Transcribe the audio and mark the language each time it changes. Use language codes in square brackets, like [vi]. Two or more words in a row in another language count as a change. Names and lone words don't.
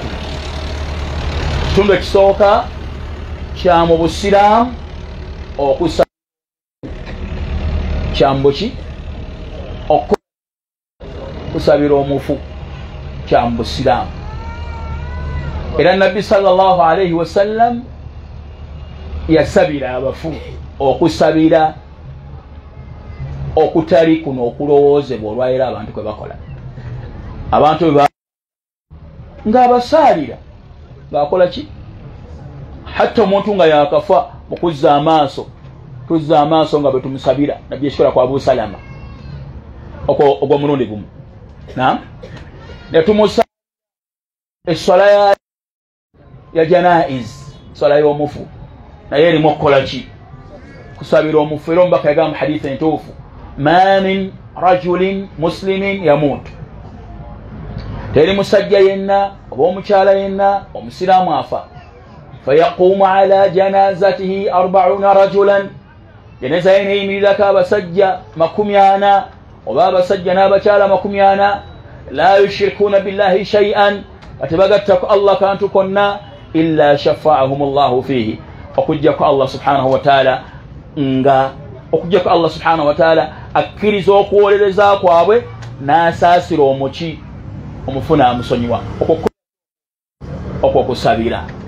[lg] Ekitundu ekisooka kya mu busiraamu okusaba kyambuki okusabira omufu kya mu busiraamu era nabbi [ar] صلى الله عليه وسلم [lg] yasabira abafu okusabira okutali kuno okulowoozebwa olwaira abantu kwe bakola abantu ng'abasaalira ng'akola ki hatta omuntu nga yakafa mu kuzza amaaso nga bwe tumusabira nabbi ekikola kwa Abu Salama ogwo mulundi gumu. Naam. ne tumusabira eswala ya janaiz swala y'omufu naye erimu okukola ki kusabira omufu era omubaka yagamba hadithi entuufu [ar] ما من رجل مسلم يموت [lg] teri musajja yenna oba omukyala yenna omusiraamu afa fayaqumu [ar] على جنازته [lg] 40 rajulan jeneza ye neyimirirako abasajja 40 oba abasajja n'abakyala 40 [ar] لا يشركون بالله شيئا [lg] atebagattako Allah kantu konna [ar] إلا شفعهم الله فيه [lg] okujjako Allah [ar] سبحانه وتعالى [lg] okujjako Allah [ar] سبحانه وتعالى [lg] akkiriza okuwolereza kwabwe n'asaasira omuki omufuna amusonyiwa okwokusabira